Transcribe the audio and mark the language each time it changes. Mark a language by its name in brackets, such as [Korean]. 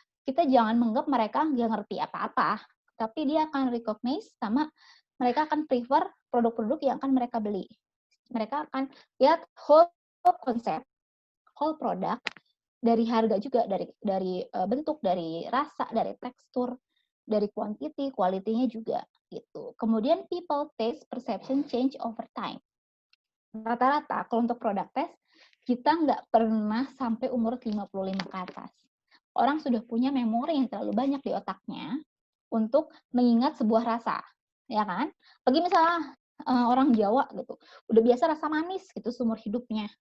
[Indonesian] kita jangan menganggap mereka nggak ngerti apa-apa, tapi dia akan recognize sama mereka akan prefer produk-produk yang akan mereka beli. Mereka akan lihat whole konsep, whole produk, dari harga juga, dari bentuk, dari rasa, dari tekstur, dari quantity, quality-nya juga gitu. Kemudian [English] people taste perception change over time. [Indonesian] Rata-rata kalau untuk produk test kita nggak pernah sampai umur 55 ke atas. Orang sudah punya memori yang terlalu banyak di otaknya untuk mengingat sebuah rasa, ya kan? Bagi misalnya orang Jawa gitu, udah biasa rasa manis gitu seumur hidupnya.